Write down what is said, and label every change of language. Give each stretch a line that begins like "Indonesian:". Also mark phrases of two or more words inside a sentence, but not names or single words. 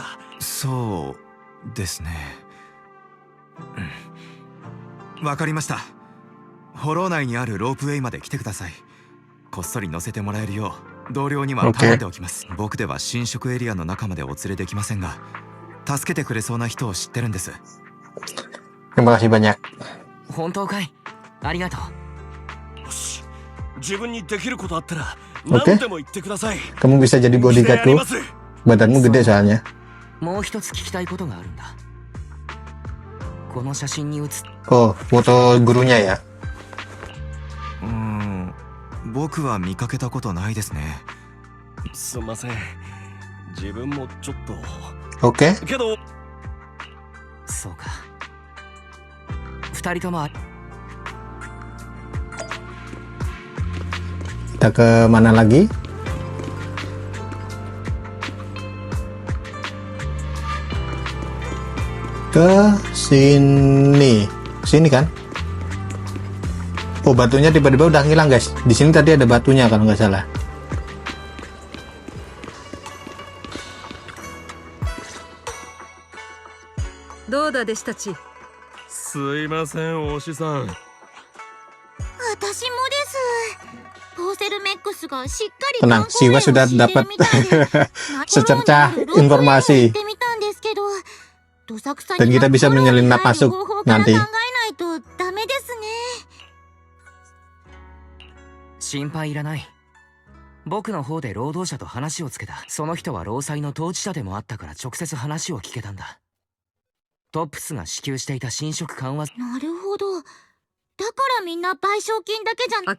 Japanese: そうですね。わかりました。フォロー内にあるロープウェイまで来てください。こっそり乗せてもらえるよう同僚には頼んでおきます。僕では侵食エリアの中までお連れできませんが、助けてくれそうな人を知ってるんです。
Indonesian: Terima kasih banyak.
Japanese: 本当かい？ありがとう。よし、自分にできることあったら何でも言ってください。
Indonesian: Kamu bisa jadi bodyguardku. Badanmu gede soalnya.
Japanese: もう一つ聞きたいことがあるんだ。この写真に写っ
Indonesian: Oh, foto gurunya ya.
Japanese: 僕は見かけたことないですね。すみません。自分もちょっと。
Indonesian: Oke.
Japanese: けど。そうか。二人とも。
Indonesian: Kita ke mana lagi? Ke sini. Sini kan? Oh, batunya tiba-tiba udah hilang, guys. Di sini tadi ada batunya kalau nggak salah.
Japanese: どうだ弟子たち。すいません、おしさん。私もです。ポーセルメックスがしっかり
Indonesian: Tenang, Siwa sudah dapat secercah informasi. Dan kita bisa menyelinap masuk nanti.
Japanese: 心配いらない。僕の方で労働者と話をつけた。その人は労災の当事者でもあったから直接話を聞けたんだ。トップスが支給していた侵食緩和。なるほど。だからみんな賠償金だけじゃな。